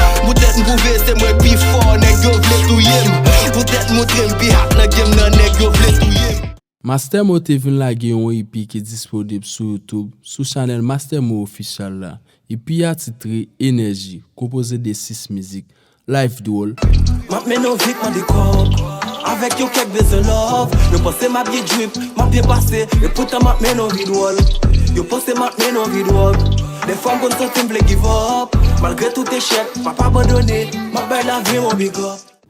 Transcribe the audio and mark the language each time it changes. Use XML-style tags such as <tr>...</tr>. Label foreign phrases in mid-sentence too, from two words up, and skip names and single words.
<ht>Poutèt m prouve se mwen pi fò, nèg yo vle touye m. Poutèt montre m pi hat nan game nan, nèg yo vle touye m. Master Mo te vin lage yon E P ki disponible sou YouTube, sou chanèl Master Mo Official la. E P a titre Energy, konpoze de sis mizik, Life Duel. M'a menon vit, m'a di kòb. Avèk yo kèk bezwen love. Yo panse m'a byen drip, m'a byen pase. E poutan m'a menon vid wòl. Yo panse m'a menon vid wòl. Defwa m konn santi m vle</ht> <en>give up.</en> <ht>Malgre tout echèk, m a pa abandone. M'a bay lavi yon</ht> <en>big up.</en>